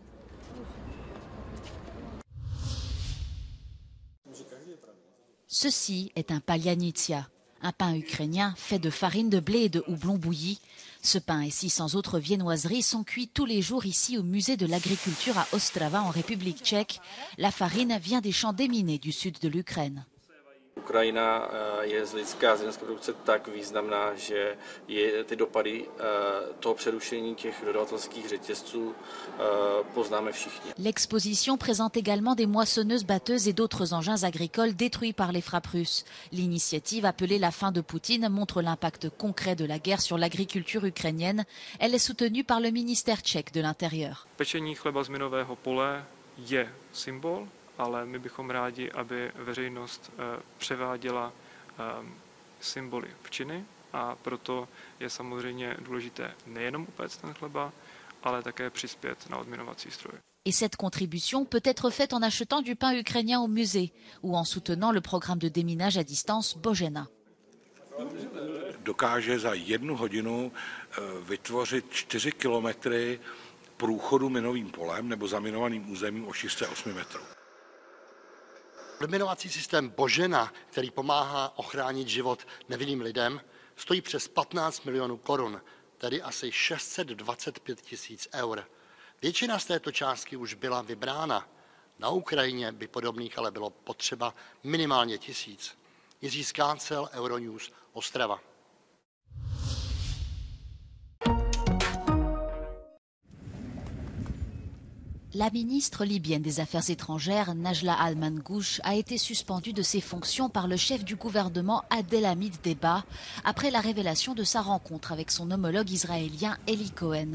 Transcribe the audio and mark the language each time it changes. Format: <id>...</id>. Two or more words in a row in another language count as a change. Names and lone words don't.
<fr>Ceci est un palyanitsia, un pain ukrainien fait de farine de blé et de houblon bouilli. Ce pain et 600 autres viennoiseries sont cuits tous les jours ici au musée de l'agriculture à Ostrava en République tchèque. La farine vient des champs déminés du sud de l'Ukraine.</fr> <cs>Ukrajina je z hlediska zemědělské produkce tak významná, že ty dopady toho přerušení těch dodavatelských řetězců poznáme všichni.</cs> <fr>L'exposition présente également des moissonneuses, batteuses et d'autres engins agricoles détruits par les frappes russes. L'initiative appelée La fin de Poutine montre l'impact concret de la guerre sur l'agriculture ukrainienne. Elle est soutenue par le ministère tchèque de l'Intérieur.</fr> <cs>Pečení chleba z minového pole je symbol, ale my bychom rádi, aby veřejnost převáděla symboly v činy, a proto je samozřejmě důležité nejenom upéct ten chleba, ale také přispět na odminovací stroje.</cs> <fr>Et cette contribution peut être faite en achetant du pain ukrainien au musée ou en soutenant le programme de déminage à distance Bojena.</fr> <cs>Dokáže za 1 hodinu vytvořit 4 kilometry průchodu minovým polem nebo zaminovaným územím o šířce 8 metrů. Odminovací systém Bojena, který pomáhá ochránit život nevinným lidem, stojí přes 15 milionů korun, tedy asi 625 000 eur. Většina z této částky už byla vybrána. Na Ukrajině by podobných ale bylo potřeba minimálně 1000. Jiří Skácel, Euronews, Ostrava.</cs> <fr>La ministre libyenne des Affaires étrangères, Najla Al-Mangouche, a été suspendue de ses fonctions par le chef du gouvernement Abdelhamid Debba après la révélation de sa rencontre avec son homologue israélien Eli Cohen.</fr>